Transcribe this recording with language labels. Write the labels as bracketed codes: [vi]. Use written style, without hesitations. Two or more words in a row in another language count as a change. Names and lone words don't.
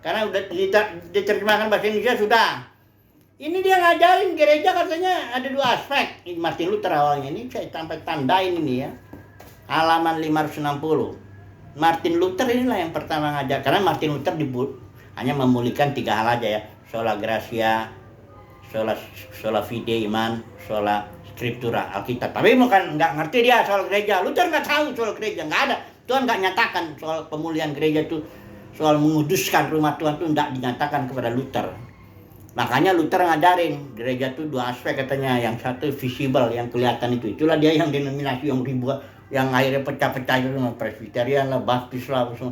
[id] Karena udah diterjemahkan bahasa Indonesia sudah. Ini dia ngajarin gereja katanya ada 2 aspek. Ini Martin Luther awalnya, ini saya sampai tandain ini ya. Halaman 560. Martin Luther inilah yang pertama ngajar. Karena Martin Luther hanya memulihkan 3 hal aja ya. [la] Sola gratia, sola fide iman, sola scriptura Alkitab. [id] Tapi bukan nggak ngerti dia soal gereja. Luther nggak tahu soal gereja, nggak ada. Tuhan nggak nyatakan soal pemulihan gereja itu, soal menguduskan rumah Tuhan itu nggak dinyatakan kepada Luther. Makanya Luther ngajarin gereja itu 2 aspek katanya. Yang satu visible, yang kelihatan itu. Itulah dia yang denominasi yang ribuan, yang akhirnya pecah-pecah itu, Presbyterian lah, Baptis lah, semua.